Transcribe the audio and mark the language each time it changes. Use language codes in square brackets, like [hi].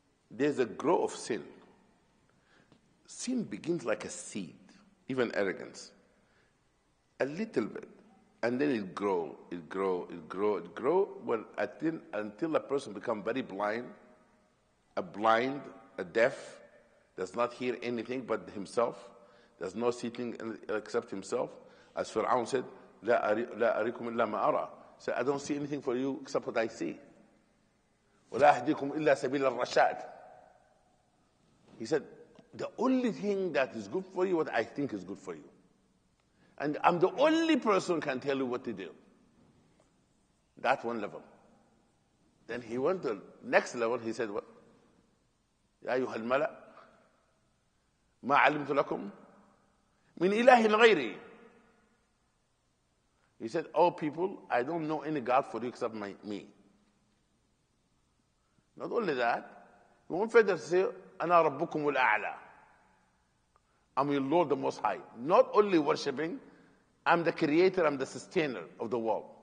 [en] There's a growth of sin. Sin begins like a seed, even arrogance. A little bit. And then it grow, well, until a person becomes very blind, a deaf, does not hear anything but himself, does not see things except himself. As Fir'aun said, [ar] لا أريكم إلا ما أرى. [en] So I don't see anything for you except what I see. [ar] ولا أهديكم إلا سبيل الرشاد. [en] He said, the only thing that is good for you, what I think is good for you. And I'm the only person who can tell you what to do. That one level. Then he went to the next level, he said, what? [ar] يا أيها الملأ ما علمت لكم من إله غيري. [en] He said, oh people, I don't know any God for you except me. Not only that, he went further to say, [ar] أنا ربكم الأعلى. [en] I'm your Lord the Most High. Not only worshipping, I'm the creator, I'm the sustainer of the world.